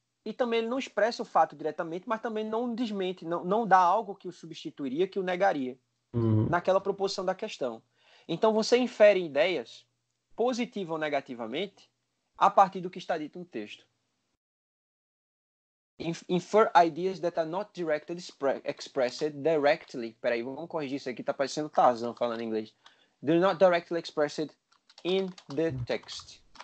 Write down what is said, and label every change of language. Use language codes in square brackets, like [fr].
[pt] E também ele não expressa o fato diretamente, mas também não desmente, não dá algo que o substituiria, que o negaria. naquela proposição da questão. Então, você infere ideias, positiva ou negativamente, a partir do que está dito no texto. [en] Infer ideas that are not directly expressed directly. [pt] Peraí, vamos corrigir isso aqui, tá parecendo Tarzan falando em inglês. [en] They're not directly expressed in the text.